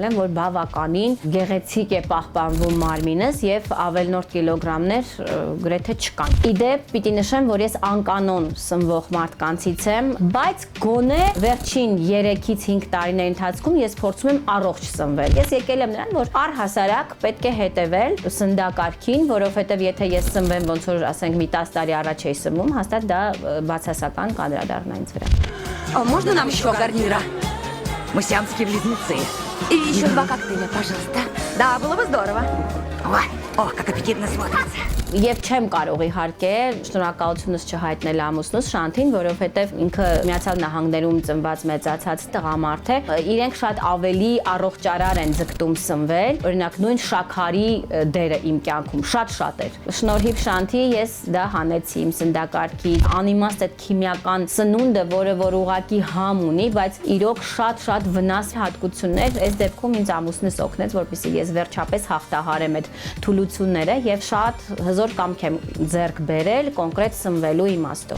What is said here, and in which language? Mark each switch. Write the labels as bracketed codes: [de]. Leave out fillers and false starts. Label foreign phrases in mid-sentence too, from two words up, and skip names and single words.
[hy] եմ, որ բավականին գեղեցիկ է պահպանվում մարմինս եւ ավելնորդ կիլոգրամներ գրեթե չկան։ Իդեպ պիտի նշեմ, որ ես անկանոն սնվող մարդկանցից եմ, բայց գոնե վերջին 3-ից 5 տարիների ընթացքում ես փորձում եմ առողջ սնվել։ Ես եկել եմ նրան, որ առհասարակ պետք է հետևել սննդակարգին, որովհետեւ եթե ես սնվեմ ոնց որ ասենք մի 10 տարի առաջ էի սնվում, հաստատ դա բացասական կանդրադառնա ինձ վրա։ [ru] Можно нам еще гарнира? Мы сиамские близнецы. И еще 2 коктейля, пожалуйста. Да, было бы здорово. Ой, о, как аппетитно смотрится. [hy] Եվ չեմ կարող իհարկե շնորհակալությունս չհայտնել ամուսնուս Շանթին, որովհետև ինքը Միացյալ Նահանգներում ծնված մեծացած տղամարդ է, իրենք շատ ավելի առողջարար են ձգտում սնվել, օրինակ նույն շաքարի դերը իմ կյանքում շատ էր։ Շնորհիվ Շանթի ես դա հանեցի իմ սննդակարգի, անիմաստ այդ քիմիական սնունդը, որը որ ուղակի համ ունի, բայց իրոք շատ վնաս հատկություններ, այս դեպքում ինձ ամուսնուս օգնեց, որպեսզի ես վերջապես հաղթահարեմ այդ թուլությունները եւ շատ հզոր կամք եմ ձեռք բերել կոնկրետ սնվելու իմաստով։